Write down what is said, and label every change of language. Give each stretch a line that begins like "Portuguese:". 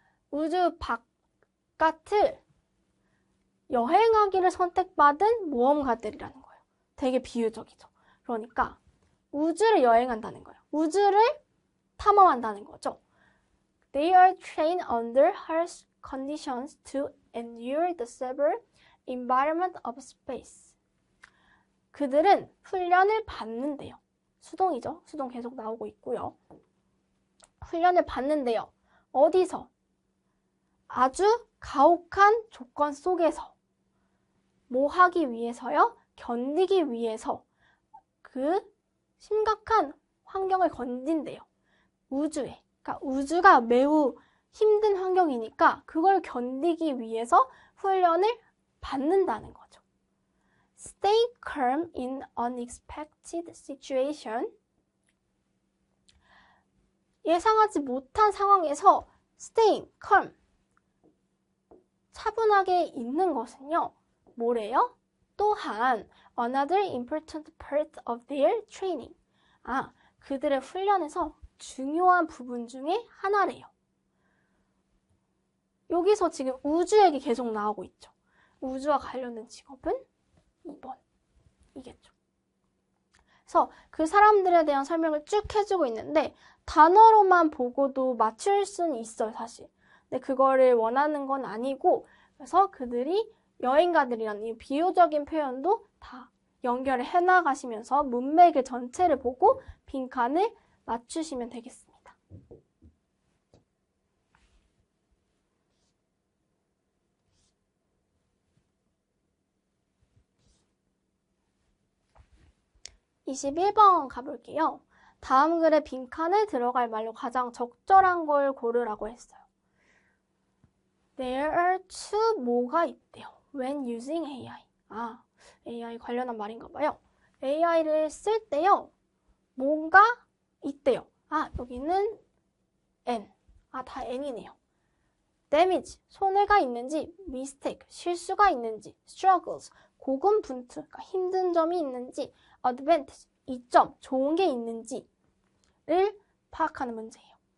Korean: 우주 바깥을 여행하기를 선택받은 모험가들이라는 거예요. 되게 비유적이죠. 그러니까 우주를 여행한다는 거예요. 우주를 탐험한다는 거죠.
English: They are trained under harsh conditions to endure the severe environment of space.
Korean: 그들은 훈련을 받는데요. 수동이죠. 수동 계속 나오고 있고요. 훈련을 받는데요. 어디서? 아주 가혹한 조건 속에서 뭐 하기 위해서요? 견디기 위해서 그 심각한 환경을 견딘대요. 우주에. 그러니까 우주가 매우 힘든 환경이니까 그걸 견디기 위해서 훈련을 받는다는 거죠.
English: Stay calm in unexpected situation.
Korean: 예상하지 못한 상황에서 staying calm, 차분하게 있는 것은요. 뭐래요?
English: 또한 another important part of their training.
Korean: 그들의 훈련에서 중요한 부분 중에 하나래요. 여기서 지금 우주 얘기 계속 나오고 있죠. 우주와 관련된 직업은 2번. 이겠죠. 그래서 그 사람들에 대한 설명을 쭉 해주고 있는데 단어로만 보고도 맞출 수는 있어요, 사실. 근데 그거를 원하는 건 아니고 그래서 그들이 여행가들이라는 이 비유적인 표현도 다 연결을 해나가시면서 문맥의 전체를 보고 빈칸을 맞추시면 되겠습니다. (21번) 가볼게요. 다음 글의 빈칸에 들어갈 말로 가장 적절한 걸 고르라고 했어요.
English: There are two 뭐가 있대요. When using AI.
Korean: AI 관련한 말인가 봐요. AI를 쓸 때요. 뭐가 있대요. 여기는 N. 다 N이네요. damage, 손해가 있는지, mistake, 실수가 있는지, struggles, 고군분투, 그러니까 힘든 점이 있는지, advantage, 이점, 좋은 게 있는지를 파악하는 문제예요.